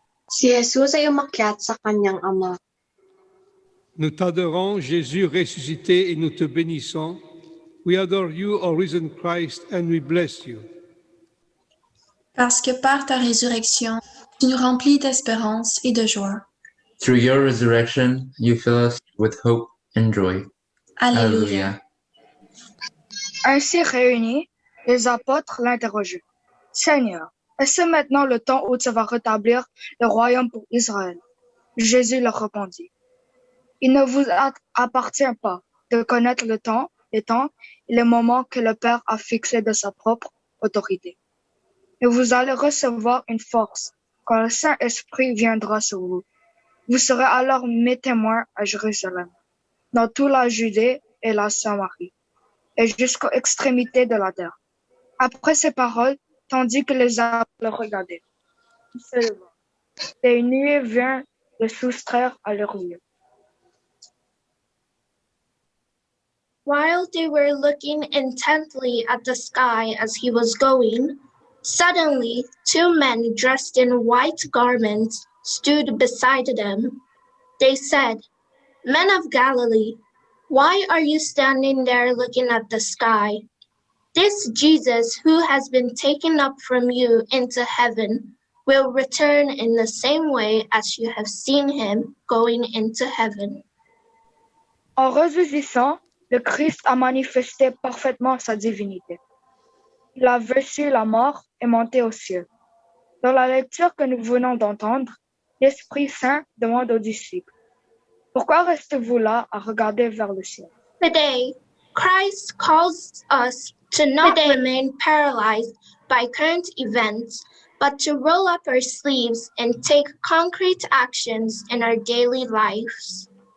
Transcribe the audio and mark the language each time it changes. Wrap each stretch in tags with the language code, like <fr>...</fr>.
<tl>Si Jesus ay umakyat sa kanyang Ama.</tl> <fr>Nous t'adorons, Jésus ressuscité, et nous te bénissons.</fr> <en>We adore you, O risen Christ, and we bless you.</en> <fr>Parce que par ta résurrection, tu nous remplis d'espérance et de joie.</fr> <en>Through your resurrection, you fill us with hope and joy.</en> <la>Alléluia.</la> <fr>Ainsi réunis, les apôtres l'interrogeaient. Seigneur, est-ce maintenant le temps où tu vas rétablir le royaume pour Israël? Jésus leur répondit. Il ne vous appartient pas de connaître les temps et les moments que le Père a fixés de sa propre autorité. Et vous allez recevoir une force quand le Saint-Esprit viendra sur vous. Vous serez alors mes témoins à Jérusalem, dans toute la Judée et la Samarie, et jusqu'aux extrémités de la terre. Après ces paroles, tandis que les apôtres le regardaient, il se leva, et une nuée vint le soustraire à leur lieu.</fr> <en>While they were looking intently at the sky as he was going, suddenly 2 men dressed in white garments stood beside them. They said, "Men of Galilee, why are you standing there looking at the sky? This Jesus who has been taken up from you into heaven will return in the same way as you have seen him going into heaven."</en> <fr>En ressuscitant, le Christ a manifesté parfaitement sa divinité. Il a vaincu la mort et monté aux cieux. Dans la lecture que nous venons d'entendre, l'Esprit Saint demande aux disciples, « Pourquoi restez-vous là à regarder vers le ciel ?»</fr> <en>Today, Christ calls us to not remain paralyzed by current events, but to roll up our sleeves and take concrete actions in our daily lives.</en>